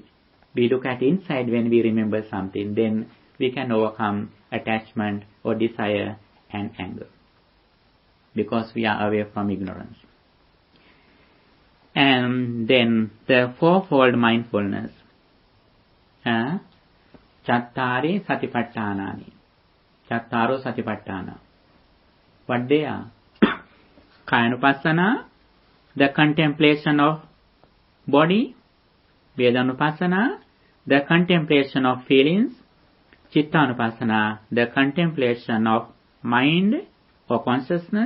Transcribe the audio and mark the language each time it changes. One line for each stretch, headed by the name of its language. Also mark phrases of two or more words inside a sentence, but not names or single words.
English: We look at inside when we remember something. Then we can overcome attachment or desire and anger. Because we are away from ignorance. And then the fourfold mindfulness.
Pali: Chattari satipattanani. Chattaro satipatthana.
English: What they are? Kayanupassana, the contemplation of body. Vedanupassana, the contemplation of feelings. Chittanupassana, the contemplation of mind or consciousness.